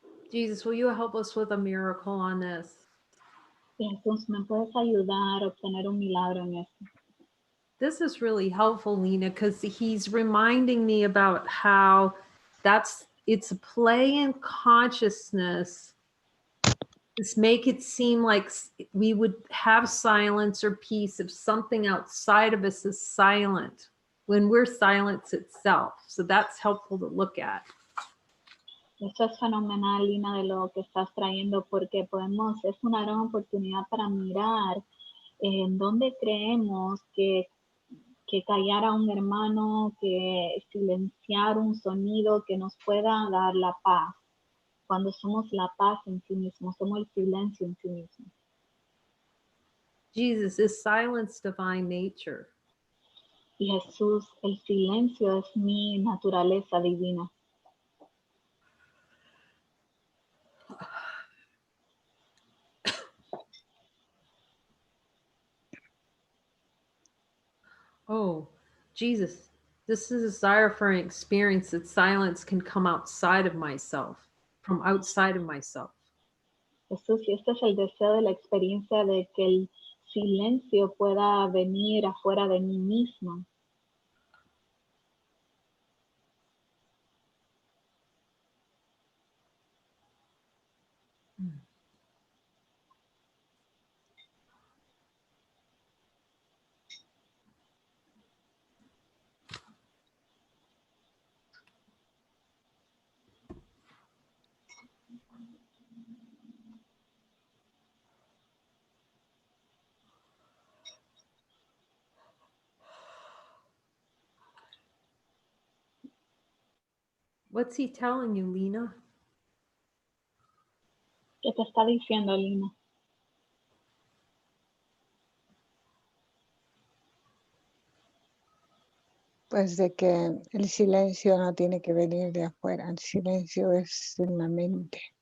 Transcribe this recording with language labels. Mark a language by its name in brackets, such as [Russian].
[English] Jesus, will you help us with a miracle on this? [Spanish] Y Jesús, ¿me puedes ayudar a obtener un milagro en esto? [English] This is really helpful, Lina, because he's reminding me about how it's a play in consciousness. Just make it seem like we would have silence or peace if something outside of us is silent when we're silence itself. So that's helpful to look at. [Spanish] Esto es fenomenal, Lina, de lo que estás trayendo, porque es una gran oportunidad para mirar en dónde creemos que callar a un hermano, que silenciar un sonido que nos pueda dar la paz, cuando somos la paz en sí mismo, somos el silencio en sí mismo. [English] Jesus, is silence divine nature? [Spanish] Y Jesús, el silencio es mi naturaleza divina. [English] Oh, Jesus, this is a desire for an experience that silence can come outside of myself, from outside of myself. [Spanish] Jesús, y este es el deseo de la experiencia de que el silencio pueda venir afuera de mí misma. [English] What's he telling you, Lina? [Spanish] ¿Qué te está diciendo, Lina? Pues de que el silencio no tiene que venir de afuera, el silencio es en la mente.